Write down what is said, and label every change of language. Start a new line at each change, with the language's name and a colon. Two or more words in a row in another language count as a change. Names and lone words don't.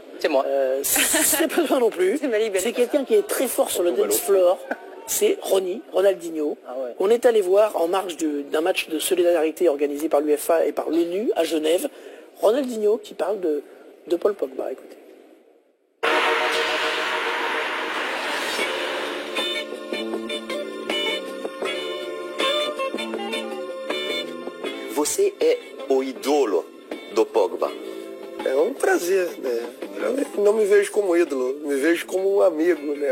French: C'est moi. C'est pas toi non plus. C'est quelqu'un qui est très fort sur le
English: dance floor.
French: C'est Ronaldinho. Ah ouais. On est allé voir en marge d'un match de solidarité organisé par l'UEFA et par l'ONU à Genève. Ronaldinho qui parle de Paul Pogba. Écoutez.
Portuguese: Você é o ídolo do Pogba. É prazer, né? Eu não me vejo como ídolo, me vejo como um amigo, né?